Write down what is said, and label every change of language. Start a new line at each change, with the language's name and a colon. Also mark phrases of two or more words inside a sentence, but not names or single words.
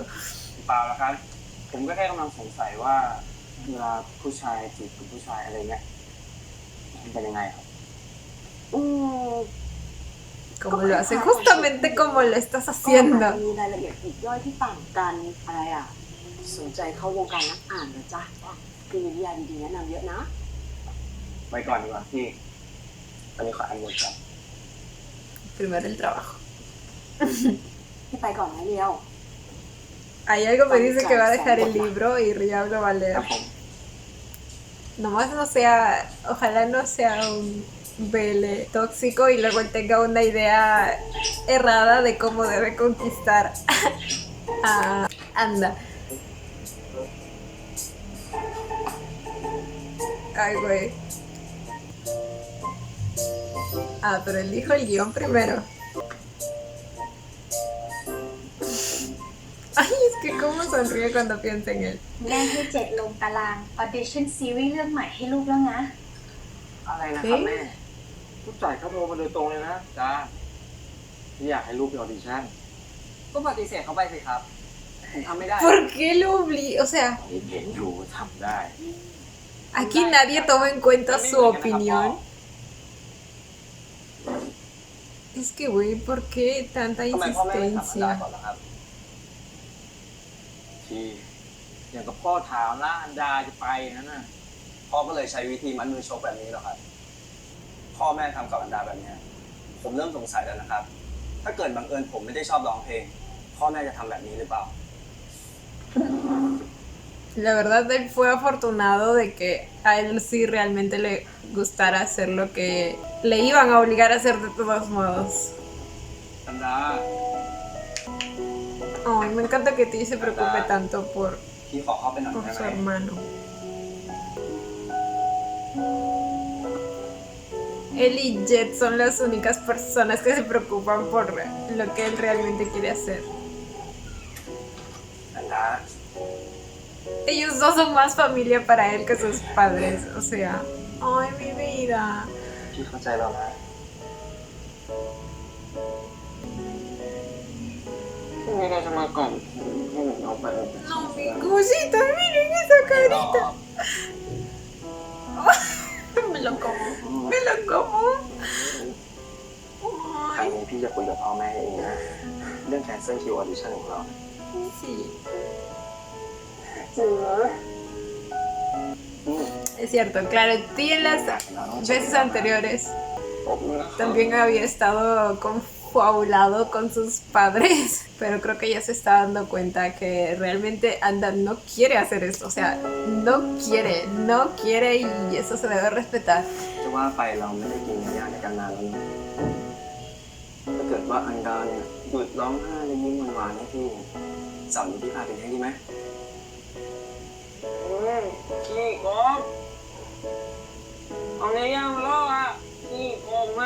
Thai: เปล่าแล้วครับ ผมก็แค่กำลังสงสัยว่าเวลาผู้ชายจีบกับผู้ชายอะไรเงี้ยมันเป็นยังไงครับ อืม
Spanish: Como lo hace justamente como lo estás
Thai: ก็
Spanish: haciendo.
Thai: มีรายละเอียดปลีกย่อยที่ต่างกันอะไรอ่ะ สนใจเข้าวงการนักอ่านนะจ๊ะคือมีนิยายดีๆแนะนำเยอะนะ ไว้ก่อนดีกว่าพี่ตอนนี้ขออ่านบทก่อน
Spanish: Primero el trabajo.
Thai: พี่ไปก่อนนะเดียว
Spanish: Hay algo me dice que va a dejar el libro y Riao lo va a
Thai: ครั
Spanish: leer.
Thai: บผม
Spanish: Nomás no sea, ojalá no sea un BL tóxico y luego él tenga una idea errada de cómo debe conquistar a Anda. Ay, güey. Ah, pero él dijo el guión primero. Ay, es que cómo sonríe cuando piensa en él.
Thai: แม่ให้เจ็ดลงตารางออเดชั่นซีรีส์เรื่องใหม่ให้ลูกแล้วนะ อะไรนะครับแม่ผู้จ่ายเขาโทรมาโดยตรงเลยนะจ้าที่อยากให้ลูกไปออดิชั่น ก็ปฏิเสธเขาไปสิครับ ผมทำไม่ได้
Spanish: ¿Por qué lo obliga? O sea,
Thai: เห็นอยู่ทำได้
Spanish: aquí nadie toma en cuenta su opinión. Es que, güey, ¿por qué tanta
Thai: ทำไมพ่อแม่ไม่ถามอันดา
Spanish: insistencia?
Thai: ก่อนล่ะครับที่อย่างกับพ่อถามนะอันดาจะไปนั่นน่ะพ่อก็เลยใช้วิธีมัดมือชกแบบนี้หรอครับ พ่อแม่ทำกับอันดาแบบเนี้ยผมเริ่มสงสัยแล้วนะครับ ถ้าเกิดบังเอิญผมไม่ได้ชอบร้องเพลง พ่อแม่จะทำแบบนี้หรือเปล่า
Spanish: La verdad, él fue afortunado de que a él sí realmente le gustara hacer lo que le iban a obligar a hacer de todos modos.
Thai: สันดา
Spanish: Ay, me encanta que Ti se preocupe tanto por
Thai: พี่ขอเข้าไปหน่อยได้
Spanish: su
Thai: ไหม
Spanish: hermano. Él y Jet son las únicas personas que se preocupan por lo que él realmente quiere hacer.
Thai: สันดา
Spanish: Ellos dos son más familia para él que sus padres. O sea, ay, mi vida.
Thai: พี่เข้าใจเรานะ ไม่ได้จะมาก่อนให้หนูเอาไป
Spanish: No, mi cosita, miren esa carita. Me lo como, me lo como.
Thai: ครั้ง
Spanish: Ay,
Thai: นี้พี่จะคุยกับพ่อแม่เองนะ เรื่องแคนเซิลคิวออดิชั่นของเรา
Spanish: sí.
Thai: จริงเหรอ
Spanish: Es cierto, claro, Ti en las veces anteriores
Thai: ผมนะครับ
Spanish: también había estado confabulado con sus padres, pero creo que ya se está dando cuenta que realmente Anda no quiere hacer esto, o sea, no quiere y eso se debe respetar.
Thai: จะว่าไปเราไม่ได้กินเนื้อย่างในกันนานแล้วนะถ้าเกิดว่าอันดาเนี่ยหยุดร้องไห้และยิ้มหวานๆให้พี่เสาร์นี้พี่พาไปเลี้ยงดีไหม ขี้โกงเอาเนื้อย่างมาล่ออ่ะขี้โกงมาก